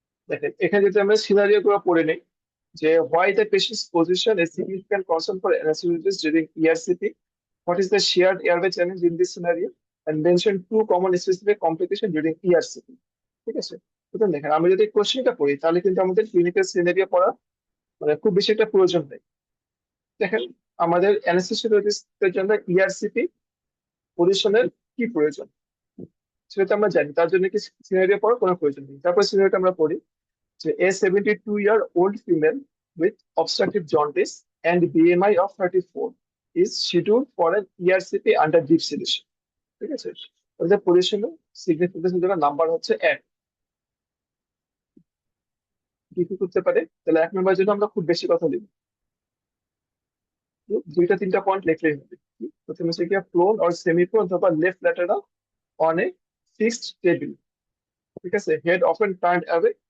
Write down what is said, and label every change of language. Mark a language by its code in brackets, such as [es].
[bn] দেখেন, এখানে যদি আমরা সিনারিও গুলো পড়ে নিই, যে [en] why the patient's position is significant concern for anesthesiologist during ERCP, what is the shared airway challenge in this scenario, and mention 2 common specific complication during ERCP। [bn] ঠিক আছে, সুতরাং দেখেন আমি যদি কোশ্চেনটা পড়ি তাহলে কিন্তু আমাদের ক্লিনিক্যাল সিনারিও পড়া মানে খুব বেশি একটা প্রয়োজন নেই। দেখেন, আমাদের অ্যানেস্থেসিওলজিস্টের জন্য ইআরসিপি পজিশনের কি প্রয়োজন সেটা তো আমরা জানি, তার জন্য কি সিনারিও পড়ার কোনো প্রয়োজন নেই। তারপর সিনারিওটা আমরা পড়ি যে [en] a 72-year-old female with obstructive jaundice and BMI of 34 is scheduled for an ERCP under deep sedation। [bn] ঠিক আছে, ওদের পজিশনে সিগনিফিকেন্সের জন্য নাম্বার হচ্ছে 1। কি কি করতে পারে, তাহলে 1 নম্বরের জন্য আমরা খুব বেশি কথা লিখব। দুইটা তিনটা পয়েন্ট লিখলেই হবে। প্রথমে হচ্ছে কি প্রোন অর সেমি প্রোন অথবা [en] left lateral on a fixed table, [bn] ঠিক আছে, [en] Head often turn away.